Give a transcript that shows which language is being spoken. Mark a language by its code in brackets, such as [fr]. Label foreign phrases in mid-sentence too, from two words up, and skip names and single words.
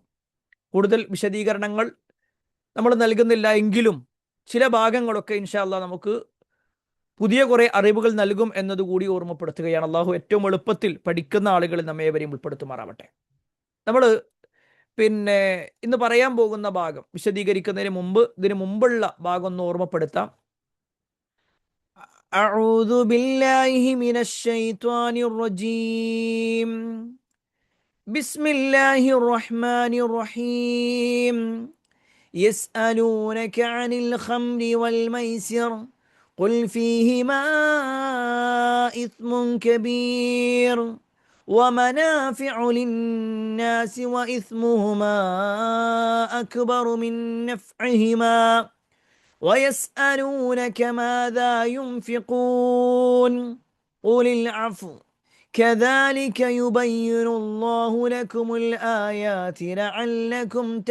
[ml] കൂടുതൽ വിശദീകരണങ്ങൾ നമ്മൾ നൽകുന്നില്ല എങ്കിലും ചില ഭാഗങ്ങളൊക്കെ [ar] إن شاء الله [ml] നമുക്ക് പുതിയ കുറേ അറിവുകൾ നൽകും എന്നതുകൂടി ഓർമ്മപ്പെടുത്തുകയാണ്. അള്ളാഹു ഏറ്റവും എളുപ്പത്തിൽ പഠിക്കുന്ന ആളുകളിൽ നമ്മെ ഏവരെയും ഉൾപ്പെടുത്തുമാറാവട്ടെ. നമ്മൾ ഇന്ന് പറയാൻ പോകുന്ന ഭാഗം ഇതിനു മുമ്പുള്ള ഭാഗം ഒന്ന് ഓർമ്മപ്പെടുത്താം. [ar] أعوذ بالله من الشيطان الرجيم. بسم الله الرحمن الرحيم. يسألونك عن الخمر والميسر قل فيهما إثم كبير ومنافع للناس وإثمهما أكبر من نفعهما ويسألونك ماذا ينفقون قل العفو كذلك يبين الله لكم الآيات لعلكم